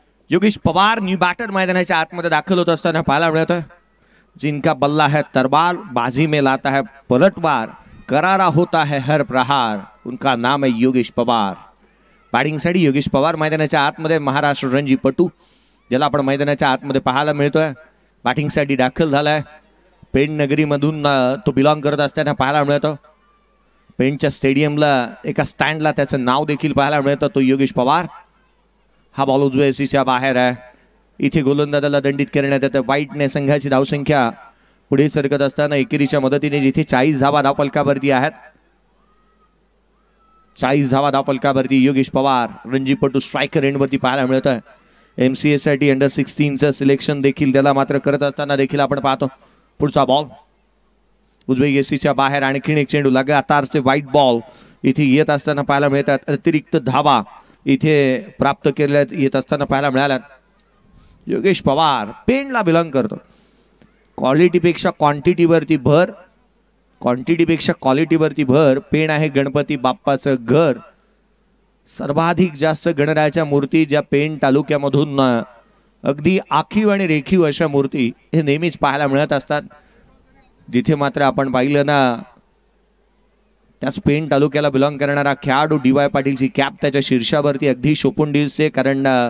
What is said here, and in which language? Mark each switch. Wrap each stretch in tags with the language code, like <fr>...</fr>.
<mr>Yogesh Pawar new batter मैदानाच्या आतमध्ये दाखल होत असताना पाहायला मिळत.</mr> <hi>जिनका बल्ला है तरबार, बाजी में लाता है पलटवार, करारा होता है हर प्रहार, उनका नाम है योगेश पवार.</hi> <mr>बॅटिंगसाठी योगेश पवार मैदानाच्या आतमध्ये महाराष्ट्र रणजीपटू ज्याला आपण मैदानाच्या आतमध्ये पाहायला मिळतोय. बॅटिंगसाठी दाखल झालाय. पेण नगरीमधून तो बिलॉंग करत असताना पाहायला मिळतो. पेणच्या स्टेडियमला एका स्टँडला त्याचं नाव देखील पाहायला मिळतं. तो योगेश पवार. हा बॉल उजव्या एसीच्या बाहेर आहे. इथे गोलंदाजाला दंडित करण्यात येतं. वाईटने संघाची धावसंख्या पुढे सरकत असताना एकेरीच्या मदतीने जिथे 40 धावा धावफलकावरती आहेत. 40 धावा धावफलकावरती योगेश पवार रणजीपटू स्ट्रायकर एंडवरती पाहायला मिळतं. MCA साठी अंडर 16चं सिलेक्शन देखील त्याला मात्र करत असताना देखील आपण पाहतो. पुढचा बॉल उजव्या एसीच्या बाहेर. आणखीन एक चेंडू लगातारचे व्हाईट बॉल इथे येत असताना पाहायला मिळतात. अतिरिक्त धावा इथे प्राप्त केल्या येत असताना पाहायला मिळाल्यात. योगेश पवार पेणला बिलॉंग करतो. क्वालिटीपेक्षा क्वांटिटीवरती भर, क्वांटिटीपेक्षा क्वालिटीवरती भर. पेण आहे गणपती बाप्पाचं घर. सर्वाधिक जास्त गणरायाच्या मूर्ती ज्या पेण तालुक्यामधून अगदी आखीव आणि रेखीव अशा मूर्ती हे नेहमीच पाहायला मिळत असतात. जिथे मात्र आपण पाहिलं ना, त्याच पेण तालुक्याला बिलॉंग करणारा खेळाडू DY पाटीलची कॅप त्याच्या शीर्षावरती अगदी शोभून दिसते. कारण</mr>